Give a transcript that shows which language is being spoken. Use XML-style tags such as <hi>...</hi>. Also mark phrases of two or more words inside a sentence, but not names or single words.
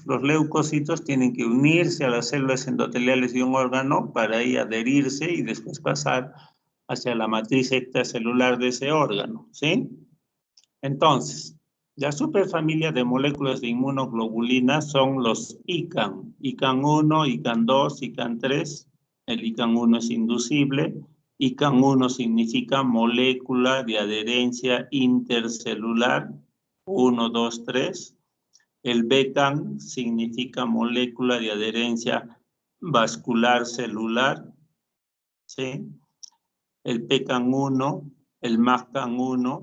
<es>Los leucocitos tienen que unirse a las células endoteliales de un órgano para ahí adherirse y después pasar hacia la matriz extracelular de ese órgano, ¿sí? Entonces, la superfamilia de moléculas de inmunoglobulinas son los ICAN. ICAN 1, ICAN 2, ICAN 3. El ICAN 1 es inducible. ICAN 1 significa molécula de adherencia intercelular. 1, 2, 3. El BCAN significa molécula de adherencia vascular celular. ¿Sí? El PCAN 1, el MACAN 1.</es>